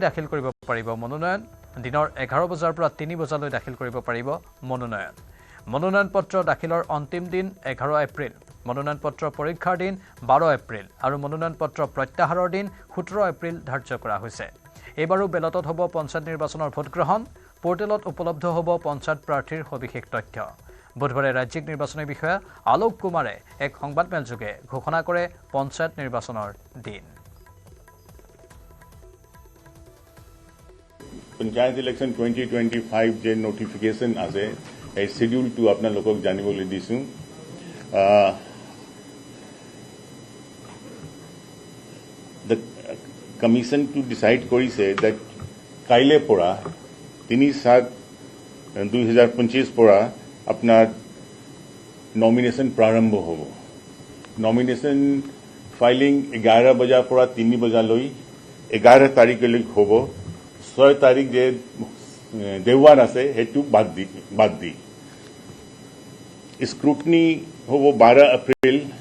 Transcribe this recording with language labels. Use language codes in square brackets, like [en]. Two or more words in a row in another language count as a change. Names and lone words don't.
[as] দাখিল কৰিব পাৰিব মনোনয়ন দিনৰ 11 বজাৰ পৰা 3 বজালৈ দাখিল কৰিব পাৰিব মনোনয়ন পত্ৰ দাখিলৰ অন্তিম দিন 11 এপ্ৰিল মনোনয়ন পত্ৰ পৰীক্ষাৰ দিন 12 এপ্ৰিল আৰু মনোনয়ন পত্ৰ প্ৰত্যাহাৰৰ দিন 17 এপ্ৰিল ধাৰ্য কৰা হৈছে এইবাৰো বেলটত হ'ব পঞ্চায়ত নিৰ্বাচনৰ ভোট গ্ৰহণ পোৰ্টেলত উপলব্ধ হ'ব পঞ্চায়ত প্ৰাৰ্থীৰ সবিশেষ তথ্য বুধবাৰে ৰাজ্যিক নিৰ্বাচনী বিষয়া আলোক কুমাৰে এক সংবাদমেলযোগে ঘোষণা কৰে পঞ্চায়ত নিৰ্বাচনৰ দিন পঞ্চায়ত ইলেকশ্যন 2025 যে নোটিফিকেশ্যন আছে এই শিডিউলটো আপোনালোকক জানিবলৈ দিছো [en] the commission to decide কৰিছে that [as] কাইলে পৰা [en] 3/7/2025 [as] পৰা আপোনাৰ নমিনেশন প্ৰাৰম্ভ হ'ব [en] nomination filing [as] 11 বজাৰ পৰা 3 বজালৈ 11 তাৰিখলৈ হ'ব 6 তাৰিখ যে দেওবাৰ আছে হেতু বাদ দি স্ক্ৰুটনি হ'ব 12 এপ্ৰিল